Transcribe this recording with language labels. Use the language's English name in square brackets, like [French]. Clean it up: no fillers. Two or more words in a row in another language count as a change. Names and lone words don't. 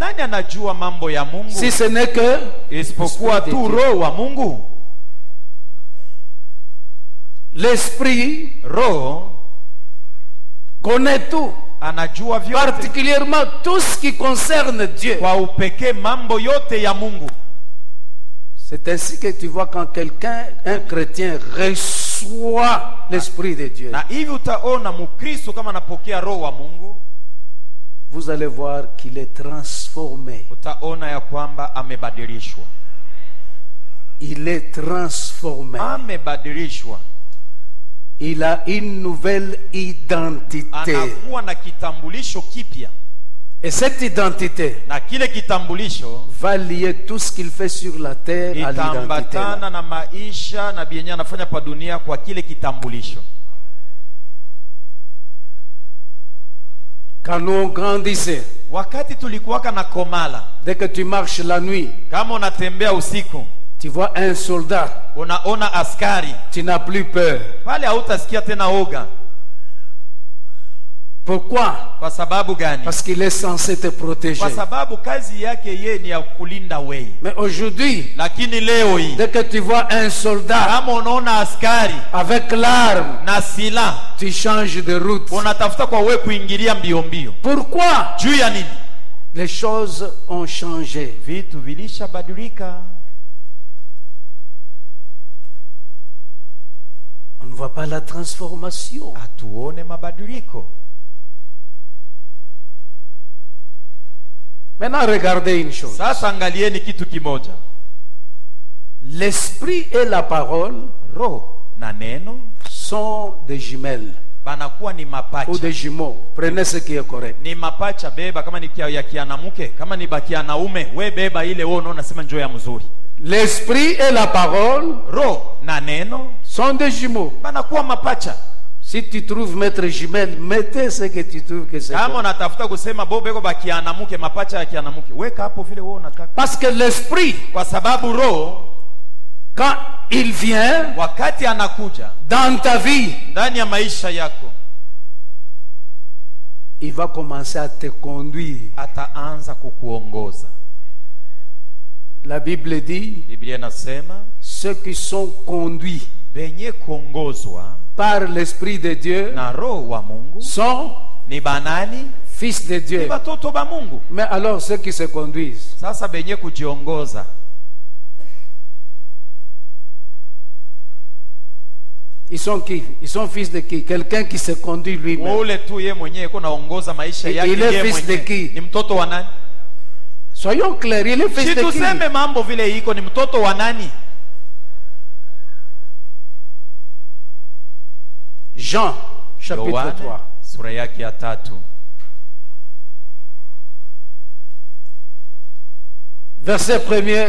[Swahili] nani anajua mambo ya Mungu [French] Si ce n'est que [Swahili] isipokuwa [French] Esprit de tu Dieu. [Swahili] roho wa Mungu? [French] l'esprit [Swahili] Roho [French] connaît tout, [Swahili] anajua vyote, [French] particulièrement tout ce qui concerne Dieu. [Swahili] kwa upekee mambo yote ya Mungu. [French] C'est ainsi que tu vois quand quelqu'un, un chrétien, reçoit l'esprit de Dieu, [Swahili] Na hivi utaona Mkristo kama anapokea roho wa Mungu, [French] vous allez voir qu'il est transformé. [Swahili] utaona ya kwamba amebadilishwa. [French] Il est transformé. [Swahili] Amebadilishwa. [French] Il a une nouvelle identité. [Swahili] Anakuwa na kitambulisho kipya. [French] Et cette identité [Swahili] Na kile kitambulisho [French] va lier tout ce qu'il fait sur la terre à l'identité. [Swahili] itambatana na maisha na bienya anafanya pa dunia kwa kile kitambulisho. [French] Quand nous on grandissait, [Swahili] Wakati tulikuwaka na komala, [French] dès que tu marches la nuit, [Swahili] kama unatembea usiku, [French] tu vois un soldat, [Swahili] unaona askari, [French] tu n'as plus peur. [Swahili] pale hautasikia tena oga. [French] Pourquoi? [Swahili] Kwa sababu gani? [French] Parce qu'il est censé te protéger. [Swahili] Kwa sababu kazi yake ye ni ya kulinda wewe. [French] Mais aujourd'hui, [Swahili] Lakini leo hii [French] dès que tu vois un soldat [Swahili] kama unaona askari [French] avec l'arme, [Swahili] na silaha, [French] tu changes de route. [Swahili] unatafuta kwa wewe kuingilia mbio mbio. [French] Pourquoi? [Swahili] Juu ya nini? [French] Les choses ont changé. [Swahili] Vitu vilishabadilika. [French] On ne voit pas la transformation. [Swahili] Hatuone mabadiliko. [French] Maintenant, regardez une chose. [Swahili] Sasa angalieni kitu kimoja. [French] L'esprit et la parole [Swahili] Roho na neno [French] sont des jumelles [Swahili] banakuwa ni [French] ou [Swahili] mapacha. [French] des jumeaux. Prenez ce qui est correct. [Swahili] Ni mapacha, beba kama ni ya kianamuke, kama ni bakianaume, we beba ile wewe unaona sema njoo ya mzuri. [French] L'esprit et la parole [Swahili] Roho na neno [French] sont des jumeaux. [Swahili] banakuwa mapacha. [French] Si tu trouves mettre jumelle, mettez ce que tu trouves que c'est. [Swahili] Kama [French] bon. [Swahili] unatafuta kusema bobeko bakianamuke, mapacha ya kianamuke, weka hapo vile wewe unataka. [French] Parce que l'esprit, [Swahili] Kwa sababu roho [French] quand il vient [Swahili] wakati anakuja [French] dans ta vie, [Swahili] ndani ya maisha yako, [French] il va commencer à te conduire. [Swahili] ataanza kukuongoza. [French] La Bible dit, [Swahili] Biblia inasema [French] ceux qui sont conduits [Swahili] benye kuongozwa [French] par l'Esprit de Dieu [Swahili] na roho wa Mungu [French] sont [Swahili] ni banani? [French] fils de [Swahili] Ni [French] Dieu. [Swahili] batoto ba Mungu. [French] Mais alors ceux qui se conduisent, [Swahili] Sasa benye kujiongoza, [French] ils sont qui? Ils sont fils de qui? Quelqu'un qui se conduit lui-même. [Swahili] ule tu ye mwenyewe yuko naongoza maisha [French] Il [Swahili] yake [French] est [Swahili] yeye [French] fils de [Swahili] mwenyewe. [French] qui? [Swahili] Ni mtoto wa nani? [French] Soyons clairs, il est fils [Swahili] Si [French] de qui? [Swahili] tuseme mambo vile iko, ni mtoto wa nani? [French] Jean, chapitre [Swahili] Yohane 3. sura yake ya 3 [French] Verset 1er